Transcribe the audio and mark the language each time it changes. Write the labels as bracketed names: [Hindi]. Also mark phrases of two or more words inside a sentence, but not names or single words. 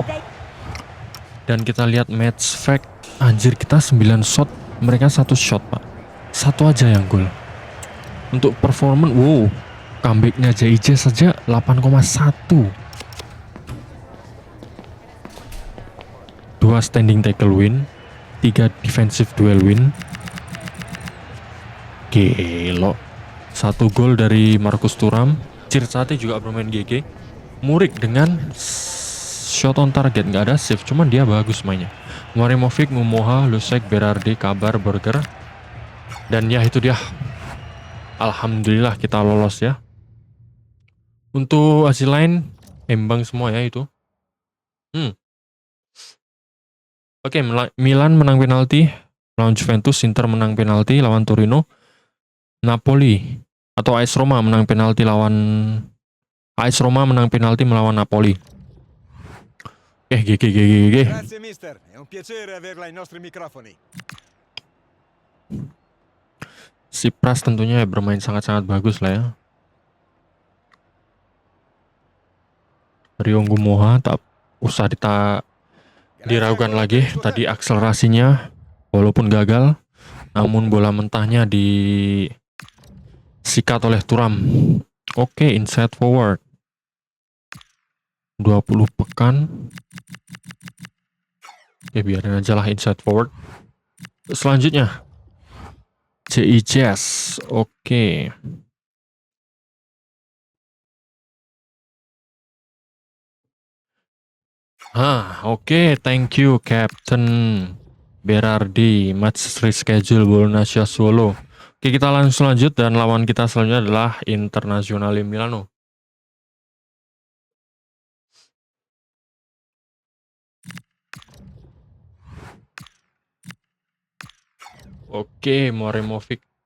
[Indonesian] Dan kita lihat [English] match fact. [Indonesian] Anjir, kita 9 shot, mereka 1 shot, Pak. 1 aja yang gol. Untuk performance, wow, comebacknya JICS saja 8,1. [English] 2 standing tackle win, 3 defensive duel win. [Indonesian] Gelo. 1 gol dari Marcus Thuram. Cirsati juga bermain GG. Murik dengan [English] shot on target, [Indonesian] nggak ada save, cuman dia bagus mainnya. Marimovic, Gumoha, Lusek, Berardi, Kabar, Burger. Dan ya itu dia. Alhamdulillah kita lolos ya. Untuk hasil lain imbang semua ya itu. Oke, Milan menang penalti lawan Juventus, Inter menang penalti lawan Torino, Napoli atau AS Roma menang penalti melawan Napoli. GG. [Italian] Grazie mister, è un piacere averla ai nostri microfoni. [Indonesian] Si Pras tentunya bermain sangat-sangat bagus lah ya. Rio Gumoha tak usah diragukan lagi. Tadi akselerasinya walaupun gagal, namun bola mentahnya disikat oleh Thuram. Oke, [English] inside forward [Indonesian] 20 pekan. Oke, biarin aja lah [English] inside forward. [Indonesian] Selanjutnya JICS. Oke. Oke, [English] thank you Captain Berardi. Match reschedule Bologna Sassuolo. [Indonesian] Oke, kita langsung lanjut dan lawan kita selanjutnya adalah Internazionale Milano. Oke, Marimovic.